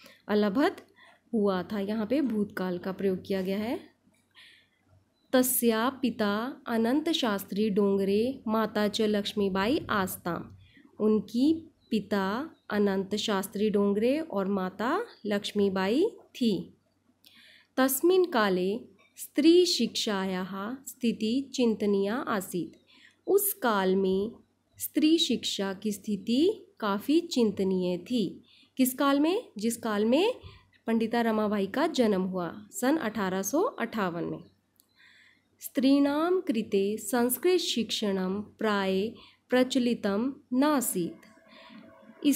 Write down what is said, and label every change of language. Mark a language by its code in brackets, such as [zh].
[hi] अलभत हुआ था, यहाँ पे भूतकाल का प्रयोग किया गया है। [sa] तस्या पिता अनंत शास्त्री डोंगरे माता च लक्ष्मीबाई आस्ताम। [hi] उनकी पिता अनंत शास्त्री डोंगरे और माता लक्ष्मीबाई थी। [sa] तस्मिन् काले स्त्री शिक्षायाः स्थिति चिंतनीया आसीत्। [hi] उस काल में स्त्री शिक्षा की स्थिति काफ़ी चिंतनीय थी। किस काल में? जिस काल में पंडिता रमाबाई का जन्म हुआ, सन 1858 में। [sa] स्त्रीणां कृते संस्कृत शिक्षणं प्राय प्रचलितं नासीत्।